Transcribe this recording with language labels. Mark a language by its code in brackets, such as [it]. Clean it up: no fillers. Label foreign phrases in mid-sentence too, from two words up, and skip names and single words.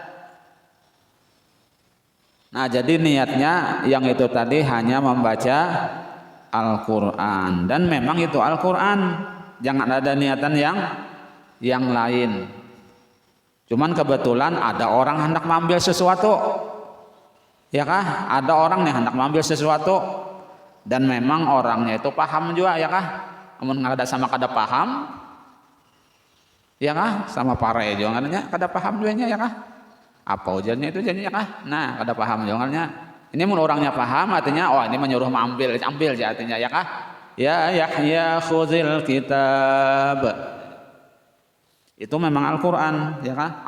[id] Nah jadi niatnya yang itu tadi hanya membaca Al-Quran, dan memang itu Al-Quran, jangan ada niatan yang lain. Cuman kebetulan ada orang hendak mengambil sesuatu ya kah? Ada orang yang hendak mengambil sesuatu dan memang orangnya itu paham juga ya kah? [bjn] Namun ada sama kada paham ya kah? Sama pare jangannya kada paham duanya ya kah? Apa ujarnya itu jadinya kah? Nah kada paham jangannya. Ini mun orangnya paham artinya oh ini menyuruh ambil artinya ya kah? [ar] يا يحيى خذ الكتاب, [bjn] itu memang Al-Quran ya kah?